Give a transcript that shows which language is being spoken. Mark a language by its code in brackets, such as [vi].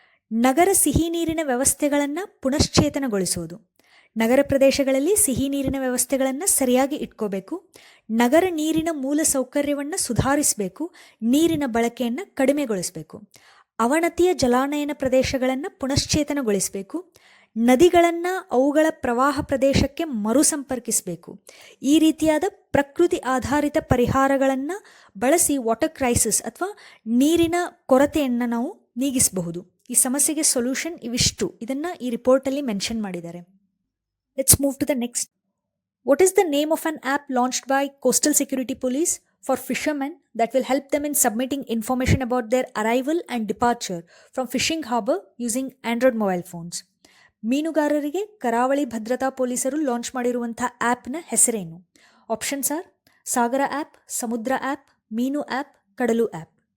[kn] ನಗರ ಸಿಹಿ ನೀರಿನ ವ್ಯವಸ್ಥೆಗಳನ್ನು ಪುನಶ್ಚೇತನಗೊಳಿಸೋದು, ನಗರ ಪ್ರದೇಶಗಳಲ್ಲಿ ಸಿಹಿ ನೀರಿನ ವ್ಯವಸ್ಥೆಗಳನ್ನು ಸರಿಯಾಗಿ ಇಟ್ಕೋಬೇಕು, ನಗರ ನೀರಿನ ಮೂಲ ಸೌಕರ್ಯವನ್ನು ಸುಧಾರಿಸಬೇಕು, ನೀರಿನ ಬಳಕೆಯನ್ನು ಕಡಿಮೆಗೊಳಿಸಬೇಕು, ಅವನತಿಯ ಜಲಾನಯನ ಪ್ರದೇಶಗಳನ್ನು ಪುನಶ್ಚೇತನಗೊಳಿಸಬೇಕು, ನದಿಗಳನ್ನು ಅವುಗಳ ಪ್ರವಾಹ ಪ್ರದೇಶಕ್ಕೆ ಮರುಸಂಪರ್ಕಿಸಬೇಕು. ಈ ರೀತಿಯಾದ ಪ್ರಕೃತಿ ಆಧಾರಿತ ಪರಿಹಾರಗಳನ್ನು ಬಳಸಿ ವಾಟರ್ ಕ್ರೈಸಿಸ್ ಅಥವಾ ನೀರಿನ ಕೊರತೆಯನ್ನು ನಾವು ನೀಗಿಸಬಹುದು. ಈ ಸಮಸ್ಯೆಗೆ ಸೊಲ್ಯೂಷನ್ ಇವಿಷ್ಟು. ಇದನ್ನು ಈ ರಿಪೋರ್ಟಲ್ಲಿ ಮೆನ್ಷನ್ ಮಾಡಿದ್ದಾರೆ. [en] Let's move to the next. What is the name of an app launched by coastal security police for fishermen that will help them in submitting information about their arrival and departure from fishing harbor using Android mobile phones? [kn] ಮೀನುಗಾರರಿಗೆ ಕರಾವಳಿ ಭದ್ರತಾ ಪೊಲೀಸರು launch ಮಾಡಿರುವಂಥ ಆ್ಯಪ್ನ ಹೆಸರೇನು? [en] Options are Sagara app, Samudra app, Meenu app, Kadalu app.